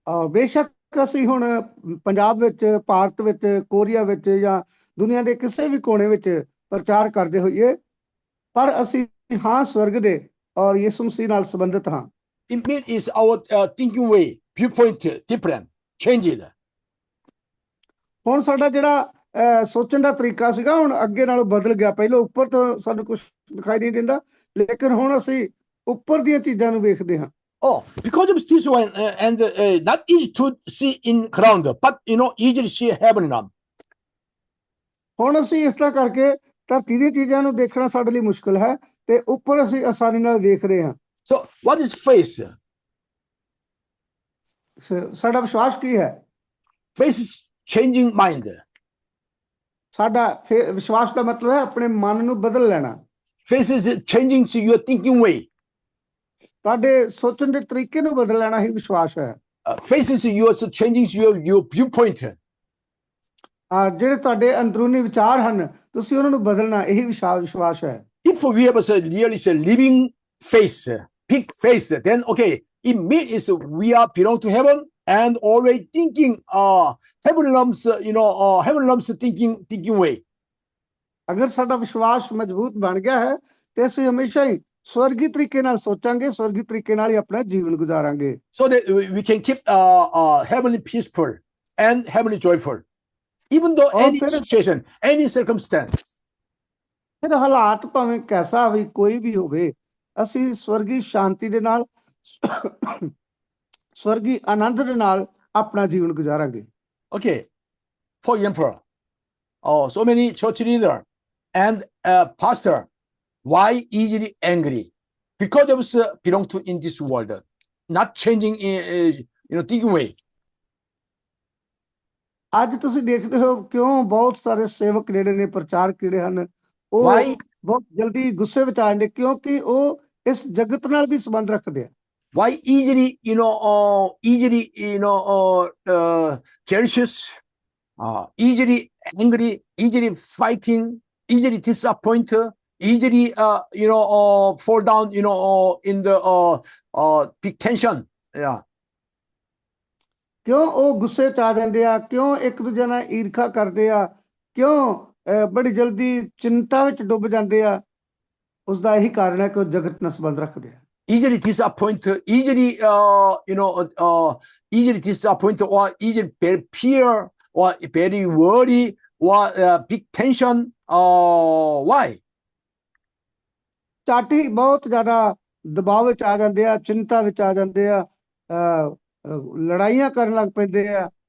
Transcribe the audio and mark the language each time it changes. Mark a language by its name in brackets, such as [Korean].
[Punjabi] ਬੇਸ਼ੱਕ ਅਸੀਂ ਹੁਣ ਪੰਜਾਬ ਵਿੱਚ, ਭਾਰਤ ਵਿੱਚ, ਕੋਰੀਆ ਵਿੱਚ ਜਾਂ ਦੁਨੀਆ ਦੇ ਕਿਸੇ ਵੀ ਕੋਨੇ ਵਿੱਚ ਪ੍ਰਚਾਰ ਕਰਦੇ ਹੋਈਏ, ਪਰ ਅਸੀਂ ਹਾਂ ਸਵਰਗ ਦੇ ਔਰ ਯਿਸੂ ਮਸੀਹ ਨਾਲ ਸੰਬੰਧਿਤ ਹਾਂ। [English] It means our thinking way, viewpoint different, changed. [Punjabi] ਹੁਣ ਸਾਡਾ ਜਿਹੜਾ ਸੋਚਣ ਦਾ ਤਰੀਕਾ ਸੀਗਾ ਹੁਣ ਅੱਗੇ ਨਾਲੋਂ ਬਦਲ ਗਿਆ। ਪਹਿਲਾਂ ਉੱਪਰ ਤੋਂ ਸਾਨੂੰ ਕੁਝ ਦਿਖਾਈ ਨਹੀਂ ਦਿੰਦਾ, ਲੇਕਿਨ ਹੁਣ ਅਸੀਂ ਉੱਪਰ ਦੀਆਂ ਚੀਜ਼ਾਂ ਨੂੰ ਵੇਖਦੇ ਹਾਂ। [English] Oh, because of this one, and not easy to see in ground, but easily see heaven realm. [Punjabi] ਹੁਣ ਅਸੀਂ ਇਸ ਤਰ੍ਹਾਂ ਕਰਕੇ ਧਰਤੀ ਦੀਆਂ ਚੀਜ਼ਾਂ ਨੂੰ ਦੇਖਣਾ ਸਾਡੇ ਲਈ ਮੁਸ਼ਕਲ ਹੈ ਤੇ ਉੱਪਰ ਅਸੀਂ ਆਸਾਨੀ ਨਾਲ ਵੇਖ ਰਹੇ ਹਾਂ। [English] So, what is faith? [Punjabi] ਸਾਡਾ ਵਿਸ਼ਵਾਸ ਕੀ ਹੈ? [English] Faith is changing mind. [Punjabi] ਸਾਡਾ ਵਿਸ਼ਵਾਸ ਦਾ ਮਤਲਬ ਹੈ ਆਪਣੇ ਮਨ ਨੂੰ ਬਦਲ ਲੈਣਾ। [English] Faith is changing your thinking way. [Punjabi] ਤੁਹਾਡੇ ਸੋਚਣ ਦੇ ਤਰੀਕੇ ਨੂੰ ਬਦਲ ਲੈਣਾ ਹੀ ਵਿਸ਼ਵਾਸ ਹੈ। [English] Faith is changing your viewpoint. [Punjabi] ਜਿਹੜੇ ਤੁਹਾਡੇ ਅੰਦਰੂਨੀ ਵਿਚਾਰ ਹਨ ਤੁਸੀਂ ਉਹਨਾਂ ਨੂੰ ਬਦਲਣਾ, ਇਹੀ ਵਿਸ਼ਵਾਸ ਹੈ। [English] If we have a really living faith, big faith, then okay, it means we are belong to heaven and always thinking heavenly realms, heavenly realms thinking way. [Punjabi] ਅਗਰ ਸਾਡਾ ਵਿਸ਼ਵਾਸ ਮਜ਼ਬੂਤ ਬਣ ਗਿਆ ਹੈ ਤੇ ਅਸੀਂ ਹਮੇਸ਼ਾ ਹੀ ਸਵਰਗੀ ਤਰੀਕੇ ਨਾਲ ਸੋਚਾਂਗੇ, ਸਵਰਗੀ ਤਰੀਕੇ ਨਾਲ ਹੀ ਆਪਣਾ ਜੀਵਨ ਗੁਜ਼ਾਰਾਂਗੇ। [English] So that we can keep heavenly peaceful and heavenly joyful, even though any situation, any circumstance. [Punjabi] ਫਿਰ ਹਾਲਾਤ ਭਾਵੇਂ ਕੈਸਾ ਵੀ ਕੋਈ ਵੀ ਹੋਵੇ, ਅਸੀਂ ਸਵਰਗੀ ਸ਼ਾਂਤੀ ਦੇ ਨਾਲ, ਸਵਰਗੀ ਆਨੰਦ ਦੇ ਨਾਲ ਆਪਣਾ ਜੀਵਨ ਗੁਜ਼ਾਰਾਂਗੇ। [English] Okay, for example, so many church leader and pastor, why easily angry? Because of belong to in this world, not changing thinking way. [Punjabi] ਅੱਜ ਤੁਸੀਂ ਦੇਖਦੇ ਹੋ ਕਿਉਂ ਬਹੁਤ ਸਾਰੇ ਸੇਵਕ ਜਿਹੜੇ ਨੇ, ਪ੍ਰਚਾਰਕ ਜਿਹੜੇ ਹਨ, ਉਹ ਬਹੁਤ ਜਲਦੀ ਗੁੱਸੇ ਵਿੱਚ ਆ ਜਾਂਦੇ, ਕਿਉਂਕਿ ਉਹ ਇਸ ਜਗਤ ਨਾਲ ਵੀ ਸੰਬੰਧ ਰੱਖਦੇ ਆ। [English] Why easily jealous, easily angry, easily fighting, easily disappoint, easily fall down in the big tension. Yeah. [Punjabi] ਕਿਉਂ ਉਹ ਗੁੱਸੇ 'ਚ ਆ ਜਾਂਦੇ ਆ, ਕਿਉਂ ਇੱਕ ਦੂਜੇ ਨਾਲ ਈਰਖਾ ਕਰਦੇ ਆ, ਕਿਉਂ ਬੜੀ ਜਲਦੀ ਚਿੰਤਾ ਵਿੱਚ ਡੁੱਬ ਜਾਂਦੇ ਆ? ਉਸ ਦਾ ਇਹੀ ਕਾਰਨ ਹੈ ਕਿ ਉਹ ਜਗਤ ਨਾਲ ਸੰਬੰਧ ਰੱਖਦੇ ਆ। [English] Easily disappoint, easily easily disappoint, or easily very fear, or very worry, or big tension. Why? [Punjabi] ਚਾਟੀ ਬਹੁਤ ਜ਼ਿਆਦਾ ਦਬਾਅ ਵਿੱਚ ਆ ਜਾਂਦੇ ਆ, ਚਿੰਤਾ ਵਿੱਚ ਆ ਜਾਂਦੇ ਆ, ਲੜਾਈਆਂ ਕਰਨ ਲੱਗ ਪੈਂਦੇ ਆ।